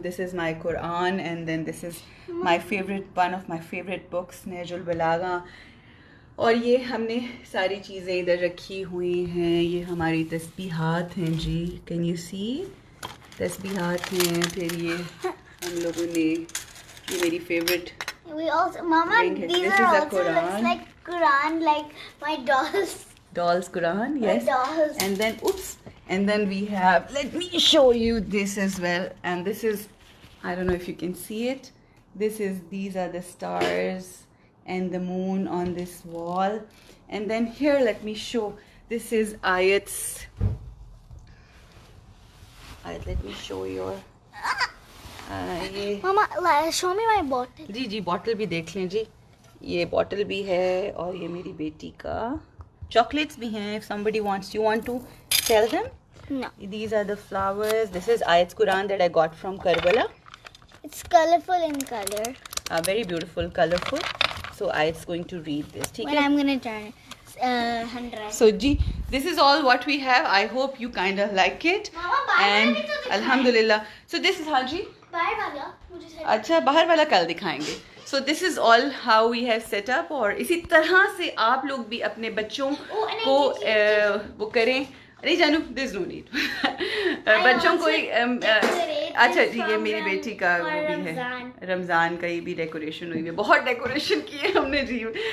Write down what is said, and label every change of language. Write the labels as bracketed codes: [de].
[en] This is my Quran and then this is my favourite, one of my favourite books Nahj al-Balagha. [ur] اور یہ ہم نے ساری چیزیں ادھر رکھی ہوئی ہیں. یہ ہماری تسبیحات ہیں جی, [en] can you see, [ur] تسبیحات ہیں. پھر یہ ہم لوگوں نے, یہ میری favourite. [en] Mama, these are also looks like Quran, like my dolls. Dolls Quran, yes. My dolls. And then, oops, and then we have, let me show you this as well. And this is, I don't know if you can see it. These are the stars and the moon on this wall. And then here, let me show, this is Ayat's. Ayat, let me show your. Mama, show me my bottle. [ur] جی bottle بھی دیکھ لیں جی. یہ bottle بھی ہے اور یہ میری بیٹی کا. چاکلیٹس بھی ہیں. [en] If somebody wants, you want to tell them? No. These are the flowers. This is Ayat's Quran that I got from Karbala. It's colorful in color. Very beautiful, colorful. So Ayat's going to read this. When I'm going to turn it. 100. So ji, this is all what we have. I hope you kind of like it. Mama, and alhamdulillah. So this is Haji. [ur] باہر والا مجھے اچھا, باہر والا کل دکھائیں گے. [en] So this is all how we have set up. [ur] اور اسی طرح سے آپ لوگ بھی اپنے بچوں کو وہ کریں. نہیں جانو, [en] There is no need. [ur] بچوں کو اچھا جی, یہ میری بیٹی کا وہ بھی ہے, رمضان کا. یہ بھی ڈیکوریشن ہوئی ہے, بہت ڈیکوریشن کی ہے ہم نے جی.